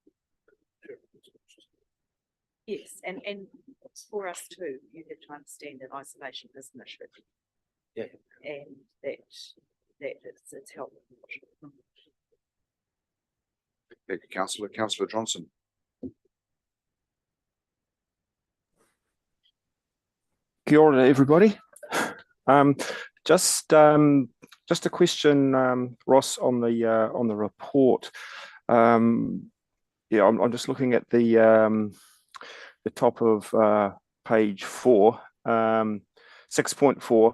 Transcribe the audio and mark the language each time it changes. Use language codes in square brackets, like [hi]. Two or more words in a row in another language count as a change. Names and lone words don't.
[en] Yes, and for us too, you have to understand that isolation is an issue. Yeah. And that it's helpful. Thank you, Councillor. Councillor Johnson. [mi] Kia ora, [en] everybody. Just a question, Ross, on the report. I'm just looking at the top of page 4, 6.4.